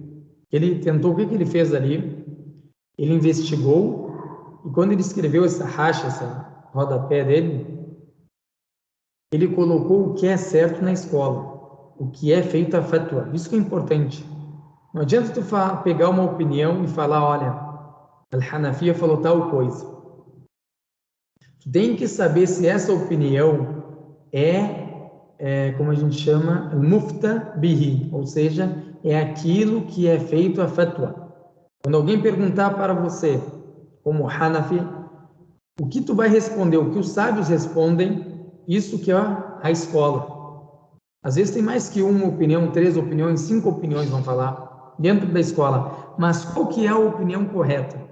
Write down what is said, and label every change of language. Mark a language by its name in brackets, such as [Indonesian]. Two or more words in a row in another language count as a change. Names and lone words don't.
[Portuguese] Ele tentou, o que ele fez ali? Ele investigou, e quando ele escreveu essa Hasha, essa rodapé dele, ele colocou o que é certo na escola, o que é feito a fatwa. Isso que é importante. Não adianta tu pegar uma opinião e falar, olha, Al-Hanafiya falou tal coisa. Tu tem que saber se essa opinião como a gente chama, [Arabic] al-mufta bihi, [Portuguese] ou seja, é aquilo que é feito [Arabic] a fatwa. [Portuguese] Quando alguém perguntar para você, como Hanafi, o que tu vai responder, o que os sábios respondem, isso que é a escola. Às vezes tem mais que uma opinião, 3 opiniões, 5 opiniões vão falar dentro da escola, mas qual que é a opinião correta?